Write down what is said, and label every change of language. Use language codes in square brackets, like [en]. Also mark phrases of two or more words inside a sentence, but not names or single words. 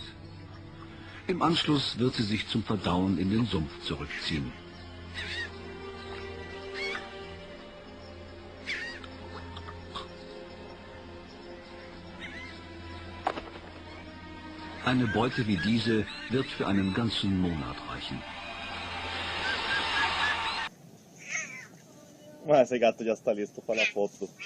[de] Im Anschluss wird sie sich zum Verdauen in den Sumpf zurückziehen. Eine Beute wie diese wird für einen ganzen Monat reichen. [it] Ma esse gatto già sta lì, sto fa la foto.